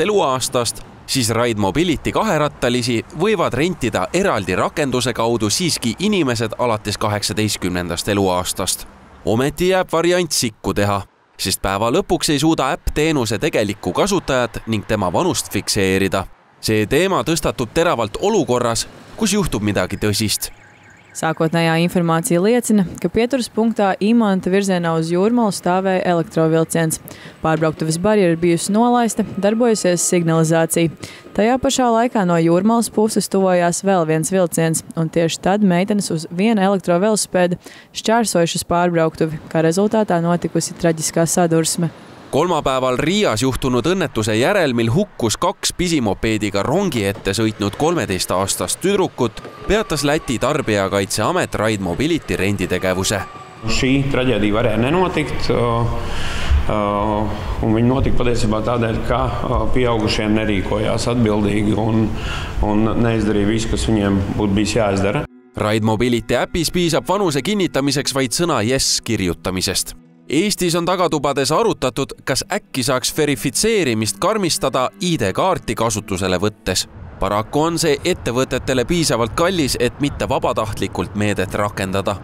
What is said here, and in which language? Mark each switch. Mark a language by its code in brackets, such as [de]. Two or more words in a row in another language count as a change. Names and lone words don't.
[et] eluaastast, siis Ride Mobility kaherattalisi võivad rentida eraldi rakenduse kaudu siiski inimesed alates 18. eluaastast. Ometi jääb variant sikku teha, sest päeva lõpuks ei suuda äpp teenuse tegelikku kasutajat ning tema vanust fikseerida. See teema tõstatub teravalt olukorras, kus juhtub midagi tõsist. [lv] Sākotnējā informācija liecina, ka pieturas punktā Imanta virzienā uz Jūrmalu stāvēja elektrovilciens. Pārbrauktuves barjera bijusi nolaista, darbojusies signalizācija. Tajā pašā laikā no Jūrmalas puses tuvojās vēl viens vilciens, un tieši tad meitenes uz viena elektrovelosipēda šķērsojušas pārbrauktuvi, kā rezultātā notikusi traģiskā sadursme. [et] Kolmapäeval Riias juhtunud õnnetuse järel, mil hukkus 2 pisimopeediga rongi ette sõitnud 13-aastast tüdrukut, peatas Läti Tarbijakaitseamet Ride Mobility renditegevuse. [lv] Šī traģēdija varēja nenotikt, un viņa notika patiesībā tādēļ, ka pieaugušie nerīkojās atbildīgi un neizdarīja visu, kas viņiem būtu bijis jāizdara. [et] Ride Mobility äpis piisab vanuse kinnitamiseks vaid sõna yes kirjutamisest. Eestis on tagatubades arutatud, kas äkki saaks verifitseerimist karmistada ID-kaarti kasutusele võttes. Paraku on see ettevõtetele piisavalt kallis, et mitte vabatahtlikult meedet rakendada.